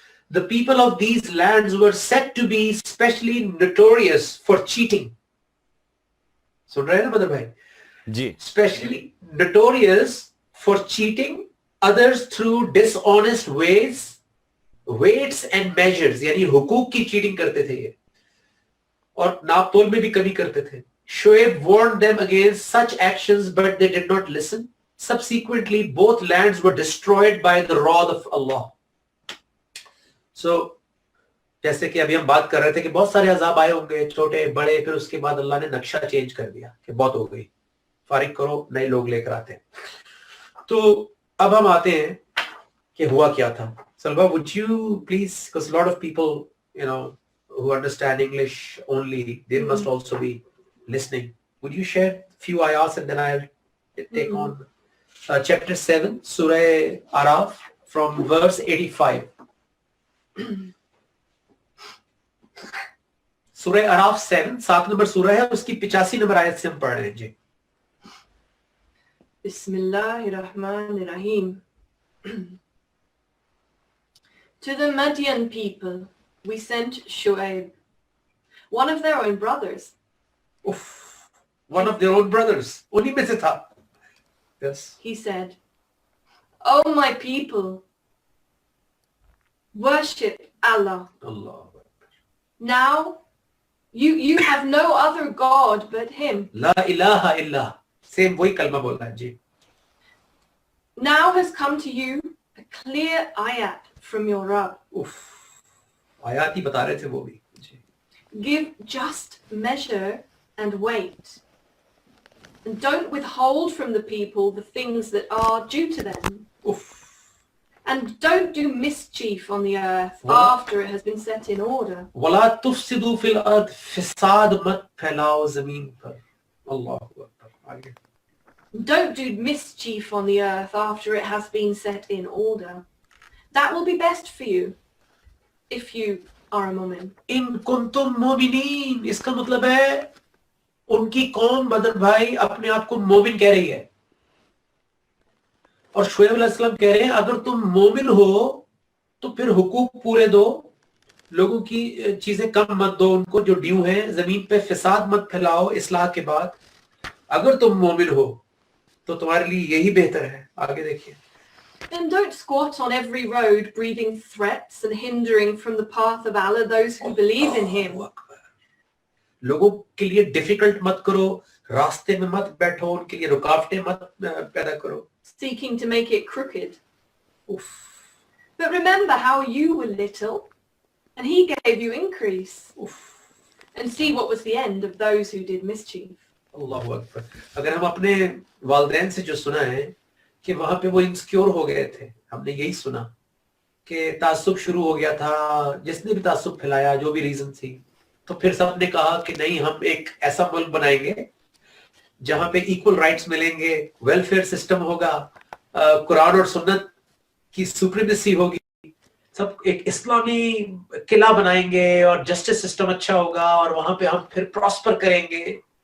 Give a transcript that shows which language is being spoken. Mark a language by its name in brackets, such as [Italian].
[English] The people of these lands were said to be especially notorious for cheating. [Hindi] सुन रहे हैं ना mother भाई? जी. [English] Especially notorious for cheating others through dishonest ways, weights and measures. [Hindi] यानी हुकूक की cheating करते थे ये, और नाप तोल में भी कमी करते थे. [English] Shoaib warned them against such actions, but they did not listen. Subsequently, both lands were destroyed by the wrath of Allah. [Hindi] So, जैसे कि अभी हम बात कर रहे थे कि बहुत सारे अजाब आए होंगे, छोटे बड़े, फिर उसके बाद अल्लाह ने नक्शा चेंज कर दिया कि बहुत हो गई, फारिग करो, नए लोग लेकर आते हैं. तो अब हम आते हैं कि हुआ क्या था. [English] Salwa, would you please, because a lot of people, who understand English only, they must also be listening. Would you share a few ayahs and then I'll take on chapter 7, Surah Araf, from verse 85. [Hindi] सूरह अराफ 7, 7 number सूरह है, उसकी 85 number आयत से हम पढ़ रहे हैं जी. [Arabic] Bismillahirrahmanirrahim. [English] To the Madian people we sent Shoaib, one of their own brothers. One of their own brothers. [Hindi] उन्हीं में से था. [English] Yes. He said, "O my people, worship Allah. Allah. Now you have no other God but him. [Arabic] La ilaha illa. [Hindi] Same वही कलमा बोल रहा है जी. [English] Now has come to you a clear ayat from your Rabb. [Hindi] आयात ही बता रहे थे वो भी जी. [English] Give just measure and weight, and don't withhold from the people the things that are due to them. And don't do mischief on the earth after it has been set in order. [Arabic] वला तुफसिदू फिल अर्द, [Hindi] फिसाद मत फैलाओ जमीन पर. [Arabic] अल्लाहु अकबर. [Hindi] आगे. [English] Don't do mischief on the earth after it has been set in order. That will be best for you if you are a mu'min. [Arabic] इन कुंतुम मोमिनीन, [Hindi] इसका मतलब है उनकी कौम बदर भाई अपने आप को मोमिन कह रही है, और शुएब अलैहिस्सलाम कह रहे हैं अगर तुम मोमिन हो तो फिर हुकूक पूरे दो, लोगों की चीजें कम मत दो, उनको जो ड्यू है, जमीन पे फिसाद मत फैलाओ इस्लाह के बाद. अगर तुम मोमिन हो तो तुम्हारे लिए यही बेहतर है. आगे देखिए. [English] And don't squat on every road breathing threats and hindering from the path of Allah those who believe in him. [Hindi] लोगों के लिए डिफिकल्ट मत करो, रास्ते में मत बैठो, उनके लिए रुकावटें मत पैदा करो. [English] seeking to make it crooked. उफ, But remember how you were little, and he gave you increase. उफ, And see what was the end of those who did mischief. [Arabic] अल्लाहु अकबर. [Hindi] अगर हम अपने वालिदैन से जो सुना है कि वहां पे वो इनसिक्योर हो गए थे, हमने यही सुना कि तासुब शुरू हो गया था, जिसने भी तासुब फैलाया, जो भी रीजन थी, तो फिर सबने कहा कि नहीं, हम एक ऐसा मुल्क बनाएंगे जहां पे इक्वल राइट्स मिलेंगे, वेलफेयर सिस्टम होगा, कुरान और सुन्नत की सुप्रीमेसी होगी, सब एक इस्लामी किला बनाएंगे और जस्टिस सिस्टम अच्छा होगा और वहां पे हम फिर प्रॉस्पर करेंगे.